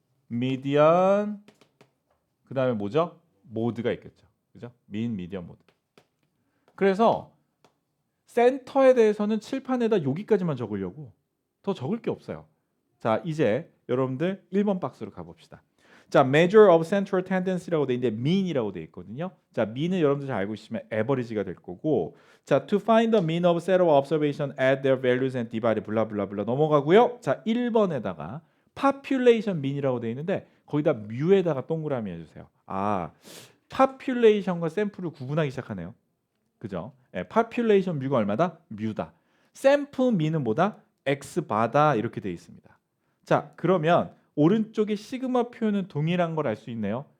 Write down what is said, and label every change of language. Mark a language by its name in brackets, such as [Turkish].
[Korean] 미디언 그다음에 뭐죠? 모드가 있겠죠. 그죠? 민 미디언 모드. 그래서 센터에 대해서는 칠판에다 여기까지만 적으려고 더 적을 게 없어요. 자, 이제 여러분들 1번 박스로 가 봅시다. 자, measure of central tendency라고 돼 있는데 mean이라고 돼 있거든요. 자, mean은 여러분들 잘 알고 있으면 average가 될 거고 자, [English] to find the mean of set of observation, add their values and divide [Korean] 블라블라블라 넘어가고요. 자, 1번에다가 population mean이라고 돼 있는데 거기다 mu에다가 동그라미 해주세요. population과 샘플을 구분하기 시작하네요. 그죠? population mu가 얼마다? mu다. 샘플 mean은 뭐다? x바다 이렇게 돼 있습니다. 자, 그러면 오른쪽에 시그마 표현은 동일한 걸 알 수 있네요.